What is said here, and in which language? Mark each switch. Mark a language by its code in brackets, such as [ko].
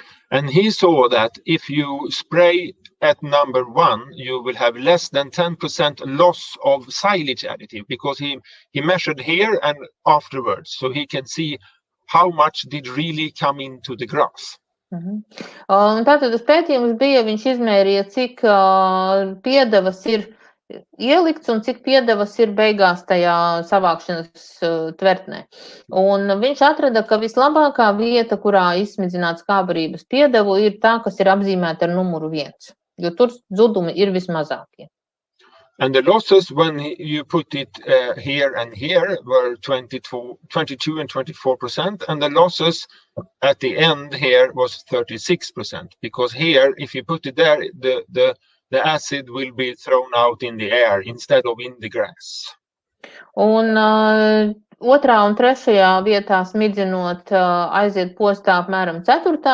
[en] And he saw that if you spray at number 1, you will have less than 10% loss of silage additive, because he measured here and afterwards, so he can see how much did really come into the grass. [lv] Un tātad tas pētījums bija, viņš izmērīja, cik piedevas ir ielikts un cik piedevas ir beigās tajā savākšanas tvertnē. Un viņš atrada, ka vislabākā vieta, kurā izsmidzināt skābarības piedevu, ir tā, kas ir apzīmēta ar numuru 1, jo tur zudumi ir vismazākie. [en] And the losses when you put it here and here were 22 and 24%, and the losses at the end here was 36%, because here, if you put it there, the acid will be thrown out in the air instead of in the grass. [lv] Un otrā un trešajā vietā smidzinot aiziet postā apmēram 4.